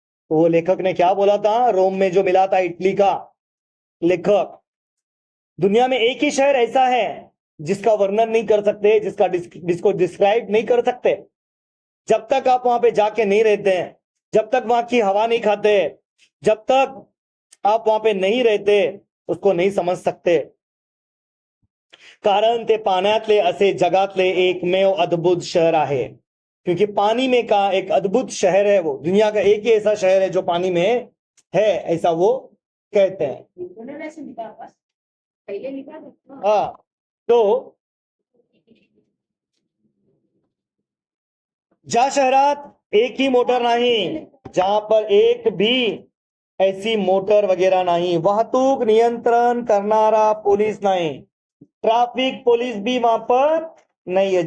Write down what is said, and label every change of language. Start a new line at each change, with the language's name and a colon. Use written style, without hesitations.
Hindi: वो लेखक ने क्या बोला था? रोम में जो मिला था इटली का लेखक, दुनिया में एक ही शहर ऐसा है जिसका वर्णन नहीं कर सकते, जिसको डिस्क्राइब नहीं कर सकते. जब तक आप वहां पे जाके नहीं रहते हैं, जब तक वहां की हवा नहीं खाते, जब तक आप वहां पे नहीं रहते, उसको नहीं समझ सकते.
Marathi: कारण ते पाण्यातले असे जगातले एकमेव अद्भुत शहर आहे.
Hindi: क्योंकि पानी में का एक अद्भुत शहर है, वो दुनिया का एक ही ऐसा शहर है जो पानी में है, ऐसा वो कहते हैं. हाँ, तो
Marathi: ज्या शहरात एक ही मोटर नाही,
Hindi: जहां पर एक भी ऐसी मोटर वगैरह नहीं,
Marathi: वाहतूक नियंत्रण करनारा
Hindi: पुलिस नहीं, ट्रैफिक पुलिस भी वहां पर नहीं है.